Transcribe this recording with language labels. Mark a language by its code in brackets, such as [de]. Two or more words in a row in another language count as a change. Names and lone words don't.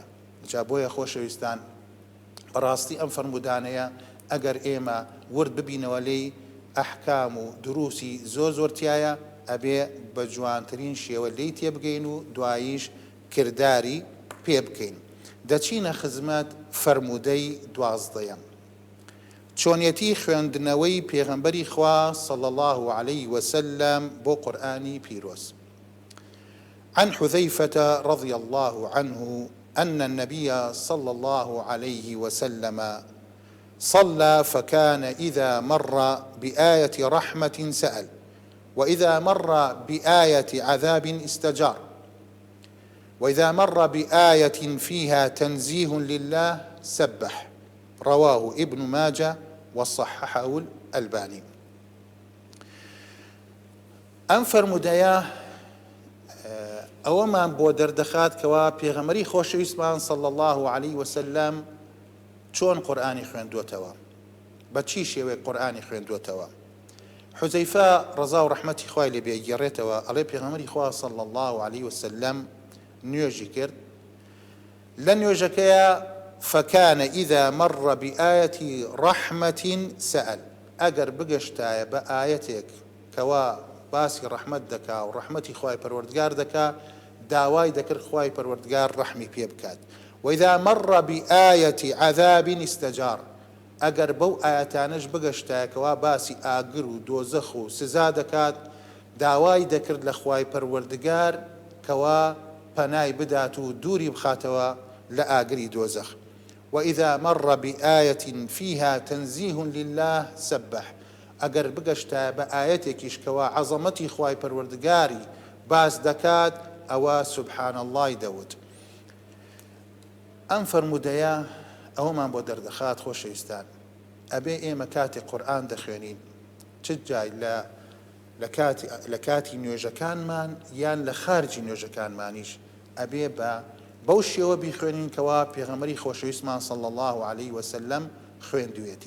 [ckb] جا بۆیە خۆشەویستان، بەڕاستی ئەم فەرمودانەیە ئەگەر ئێمە ورد ببینەوە لێی ئەحکام و دروسی زۆر تایە، ئەبێ بە جوانترین شێوە لێی تێبگەین و دواییش کردداری پێ بکەین. دەچینە خزمەت فەرمودەی 12. چۆنیەتی خوێندنەوەی پێغەمبەری خوا [ar] صلی الله عليه وسلم [ckb] بۆ قورئانی پیرۆز. [ar] عن حذيفة رضي الله عنه أن النبي صلى الله عليه وسلم صلى فكان إذا مر بآية رحمة سأل، وإذا مر بآية عذاب استجار، وإذا مر بآية فيها تنزيه لله سبح. رواه ابن ماجه وصححه الألباني. [ckb] ئەم فەرمودەیە ئەوەمان بۆ دەردەخات کەوا پێغەمبەری خۆشەویستمان [ar] صلی الله عليه وسلم [ckb] چۆن قورئانی خوێندووەتەوە، بە چی شێوەیە قورئانی خوێندووەتەوە. حوزەیفە ڕەزا و ڕەحمەتی خوای لێ بێ گێڕێتەوە، ئەڵێ پێغەمبەری خوا [ar] صلی الله عليه وسلم [ckb] نوێژی کرد. لە نوێژەکەیە [ar] فكان إذا مر بآية رحمة سأل، [ckb] ئەگەر بگەشتایە بە ئاەتێک کەوا باسی ڕەحمەت دەکا و ڕەحمەتی خوای پەروەردگار دەکا، داوای دەکرد خوای پەروەردگار ڕەحمی پێ بکات. [ar] وإذا مر بآية عذاب استجار، [ckb] ئەگەر بەو ئاەتانەش بگەشتایە کەوا باسی ئاگر و دۆزەخ و سزا دەکات، داوای دەکرد لە خوای پەروەردگار کەوا پەنای بدات و دووری بخاتەوە لە ئاگری دۆزەخ. [ar] وإذا مر بآية فيها تنزيه لله سبح، [ckb] ئەگەر بگەشتە بە ئاەتێکیش کەوا عەزەمەتی خوای پەروەردگاری باس دەکات، ئەوە [ar] سبحان اللهی [ckb] دەوت. ئەم فەرمودەیە ئەوەمان بۆ دەردەخات خۆشەویستان، ئەبێ ئێمە کاتێک قورئان دەخوێنین، چ جای لە کاتی نوێژەکانمان یان لە خارجی نوێژەکانمانیش، ئەبێ بەو شێوە بیخوێنین کەوا پێغەمبەری خۆشەویستمان [ar] صلی الله عليه وسلم [ckb] خوێندوویەتی.